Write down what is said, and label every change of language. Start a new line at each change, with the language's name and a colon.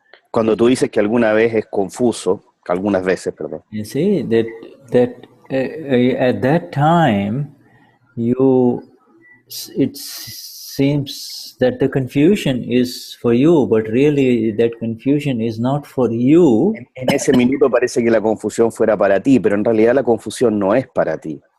Spanish: Cuando tú dices que alguna vez es confuso, algunas veces, perdón.
English: You see that at that time, it seems that the confusion is for you, but really that confusion is not for you.
Spanish: En ese minuto parece que la confusión fuera para ti, pero en realidad la confusión no es para ti.